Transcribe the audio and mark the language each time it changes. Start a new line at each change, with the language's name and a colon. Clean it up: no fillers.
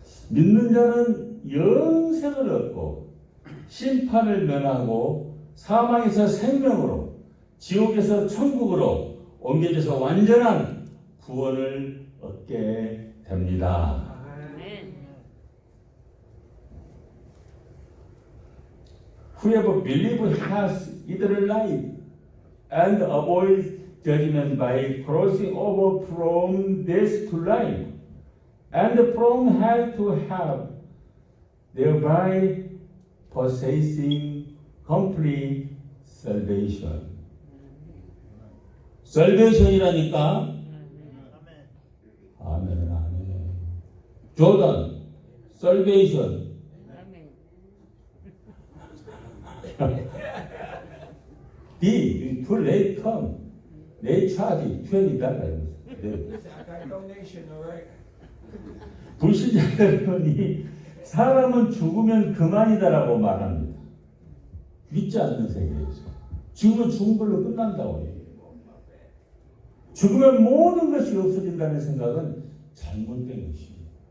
Korean: 믿는 자는 영생을 얻고 심판을 면하고 사망에서 생명으로 지옥에서 천국으로 옮겨져서 완전한 구원을 얻게 됩니다. 아멘.
English: Whoever believes has eternal life and avoids judgment by crossing over from death to life and from hell to hell, thereby possessing complete salvation.
Korean: salvation이라니까. 아멘, 아멘. 조던, salvation. 아멘.
English: D, too late come. They charge $20. I got donation, all right?
Korean: 불신자들이 사람은 죽으면 그만이다라고 말합니다. 믿지 않는 세계에서. 죽으면 죽은 걸로 끝난다고 해요. 죽으면 모든 것이 없어진다는 생각은 잘못된 것입니다.